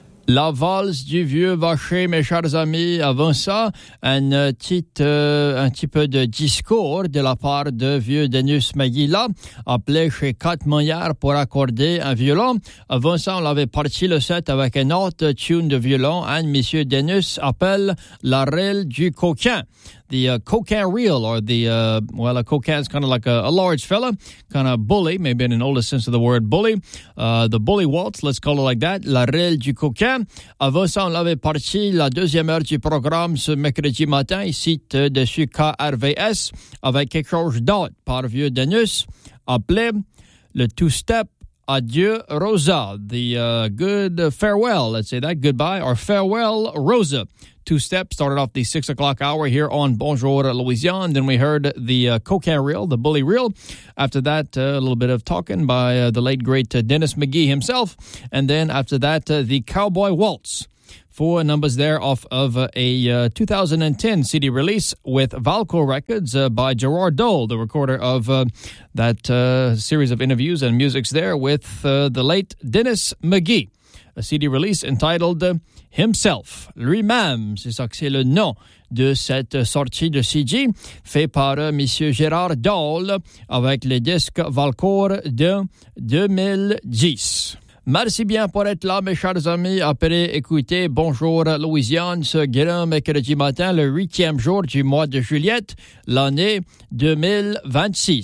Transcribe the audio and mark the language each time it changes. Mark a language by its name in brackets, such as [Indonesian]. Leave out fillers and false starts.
[French] La valse du vieux vacher, mes chers amis. Avant ça, un petit peu de discours de la part de vieux Denis Maguila, appelé chez 4 Maillard pour accorder un violon. Avant ça, on l'avait parti le set avec un autre tune de violon. Un monsieur Denis appelle la reel du coquin. [English] The coquin reel, or the, a coquin is kind of like a large fella, kind of bully, maybe in an older sense of the word bully. The bully waltz, let's call it like that, la reel du coquin. [French] Avant ça, on l'avait parti la deuxième heure du programme ce mercredi matin, ici dessus KRVS, avec quelque chose d'autre par vieux Denis, appelé le two-step Adieu Rosa. [English] The good farewell, let's say that, goodbye, or farewell Rosa. Two-step started off the 6 o'clock hour here on Bonjour Louisiane. Then we heard the coquin reel, the bully reel. After that, a little bit of talking by the late, great Denis Maguila himself. And then after that, the cowboy waltz. Four numbers there off of a 2010 CD release with Valco Records by Gerard Dole, the recorder of that series of interviews and musics there with the late Denis Maguila. A CD release entitled Himself, [French] lui-même, c'est ça que c'est le nom de cette sortie de CD, fait par Monsieur Gérard Dole avec les disques Valcour de 2010. Merci bien pour être là, mes chers amis. Après écouter Bonjour Louisiane ce grand mercredi matin, le 8e jour du mois de juillet, l'année 2026.